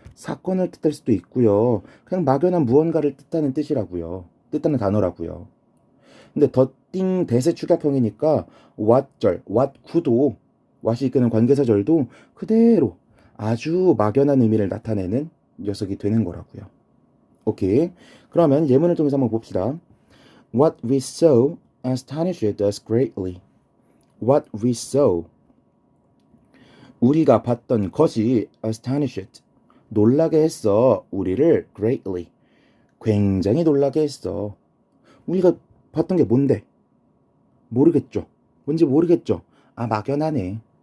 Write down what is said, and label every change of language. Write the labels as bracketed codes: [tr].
[ko] 사건을 뜻할 수도 있고요. 그냥 막연한 무언가를 뜻하는 뜻이라고요. 뜻하는 단어라고요. 근데 더띵 대세 축약형이니까 what절, what could what이 이끄는 관계사절도 그대로 아주 막연한 의미를 나타내는 녀석이 되는 거라고요. 오케이. 그러면 예문을 통해서 한번 봅시다. [en] What we saw astonished us greatly. What we saw. [ko] 우리가 봤던 것이 astonished. 놀라게 했어. 우리를 greatly. 굉장히 놀라게 했어. 우리가 봤던 게 뭔데? 모르겠죠. 뭔지 모르겠죠. 아, 막연하네.